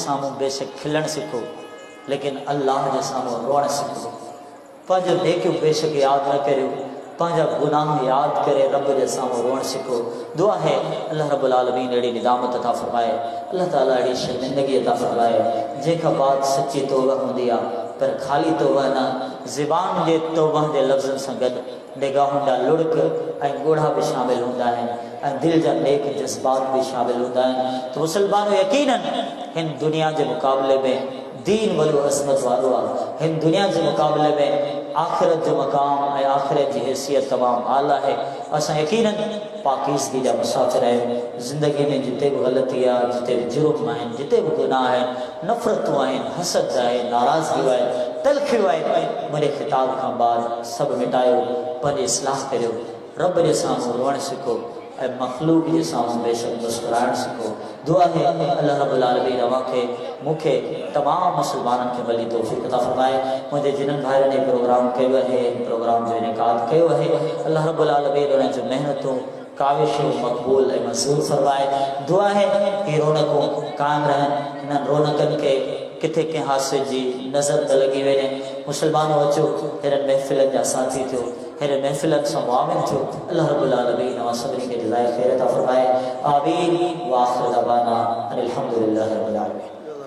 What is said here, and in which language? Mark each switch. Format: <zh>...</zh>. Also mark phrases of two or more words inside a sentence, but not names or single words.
<sd>साम्हूं बेशक खिलणु सिखो लेकिन अल्लाह जे साम्हूं रोअणु सिखो पंहिंजो नेकियूं बेशक यादि न करियो पंहिंजा गुनाह यादि करे रब जे साम्हूं रोअणु सिखो दुआ है</sd> <ar>الله رب العالمين</ar> <sd>अहिड़ी निदामत अता फरमाए अल्लाह ताला अहिड़ी शर्मिंदगी अता फरमाए जंहिंखां बाद सची तौबा हूंदी आहे पर खाली तौबा न, ज़बान जे तौबा जे लफ़्ज़नि सां गॾु निगाहुनि जा लुड़क ऐं ॻोढ़ा बि शामिल हूंदा आहिनि ऐं दिलि जा नेक जज़्बात भी</sd> <hi>शामिल होता है।</hi> <sd>तो मुसलमानों यकीनन हिन दुनिया के मुकाबले में दीन वॾो अज़मत वारो आहे। हिन दुनिया के मुकाबले में आखिरत जो मकाम ऐं आखिरत की हैसियत तमाम आला है। असां यकीनन पाकीज़गी जा मुसाफ़िर आहियूं। ज़िंदगी में जिते भी गलती आहे, जिते भी जुर्म आहिनि, जिते भी गुनाह आहिनि, नफ़रतूं आहिनि, हसद आहे, नाराज़गियूं आहिनि, तलख़ियूं आहिनि, मुंहिंजे ख़िताब खां बाद सभु मिटायो, पंहिंजी इस्लाह करियो, रब जे साम्हूं रोअणु सिखो ऐं मखलूक जे साम्हूं बेशक मुस्कुराइणु सिखो। दुआ है</sd> <ar>الله رب العالمين</ar> <sd>अवांखे मूंखे तमाम मुसलमाननि खे भली तौफ़ीक़ अता फ़रमाए। मुंहिंजे जिन्हनि भाइयों ने प्रोग्राम कयो आहे, प्रोग्राम जो इनेकाद कयो आहे,</sd> <ar>الله رب العالمين</ar> <sd>उन्हनि जूं महिनतूं काविशूं मक़बूल ऐं मंज़ूर फरमाए। दुआ है कि रौनकूं क़ाइम रहनि, इन्हनि रौनकनि के किथे कंहिं हादसे जी नज़र न लॻी वञे। मुसलमानों अचो, हिननि महफ़िलनि जा साथी थियो, हिन महफ़िलनि सां मुआमिन थियो।</sd> <ar>الله رب العالمين</ar> <sd>अवां सभिनी खे जज़ाए ख़ैर अता फ़रमाए।</sd> <ar>आमीन। وآخر دعوانا أن الحمد لله رب العالمين.</ar>